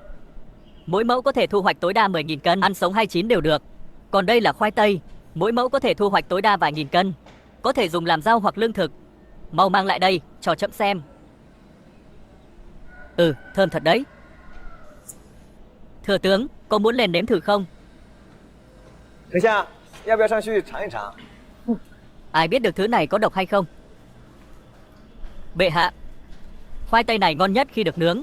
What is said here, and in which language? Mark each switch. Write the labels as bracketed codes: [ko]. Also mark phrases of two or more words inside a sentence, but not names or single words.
[vi] Mỗi mẫu có thể thu hoạch tối đa 10.000 cân, ăn sống hay chín đều được. Còn đây là khoai tây, mỗi mẫu có thể thu hoạch tối đa vài nghìn cân, có thể dùng làm rau hoặc lương thực. Mau mang lại đây, cho chậm xem. Thơm thật đấy. Thừa tướng, có muốn lên nếm thử không? [zh] 等下，要不要上去尝一尝？ [vi] Ai biết được thứ này có độc hay không? Bệ hạ, khoai tây này ngon nhất khi được nướng.